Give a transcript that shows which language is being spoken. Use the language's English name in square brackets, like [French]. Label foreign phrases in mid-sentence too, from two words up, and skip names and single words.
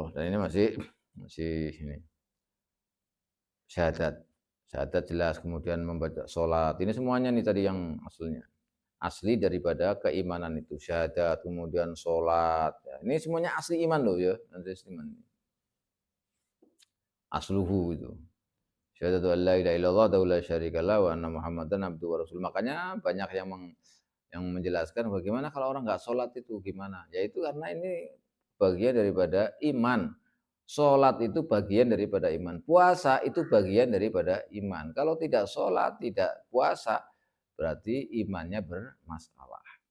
[Indonesian] Dan ini masih ini syahadat. Syahadat jelas, kemudian membaca sholat. Ini semuanya nih tadi yang aslinya. Asli daripada keimanan itu. Syahadat, kemudian sholat. Ya, ini semuanya asli iman loh ya. Iman. Asluhu itu. [Arabic] شهادة أن لا إله إلا الله ولا شريك له وأن محمدا عبده ورسول. [Indonesian] Makanya banyak yang menjelaskan bagaimana kalau orang nggak sholat itu gimana. Yaitu karena ini bagian daripada iman. Sholat itu bagian daripada iman. Puasa itu bagian daripada iman. Kalau tidak sholat, tidak puasa, berarti imannya bermasalah.